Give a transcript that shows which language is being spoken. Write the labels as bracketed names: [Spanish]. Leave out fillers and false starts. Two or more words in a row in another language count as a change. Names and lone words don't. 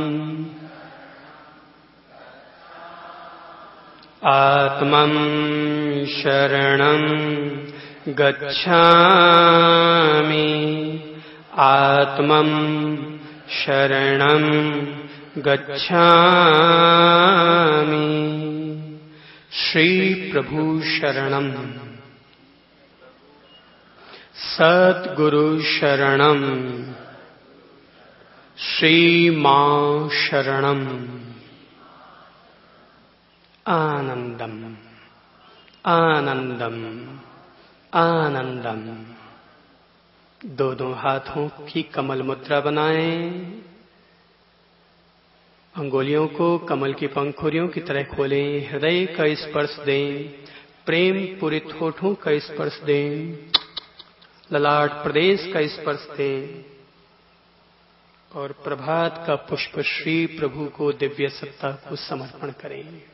[Sanskrit] आत्मं शरणं गच्छामि, आत्मं शरणं गच्छामि, श्री प्रभु शरणं। सद्गुरु शरणम श्री मां शरणम आनंदम आनंदम आनंदम। [Hindi] दोनों हाथों की कमल मुद्रा बनाएं। अंगुलियों को कमल की पंखुड़ियों की तरह खोलें। हृदय का स्पर्श दें। प्रेम पूरित होठों का स्पर्श दें। ललाट प्रदेश का स्पर्श दें और प्रभात का पुष्प श्री प्रभु को दिव्य सत्ता को समर्पण करें।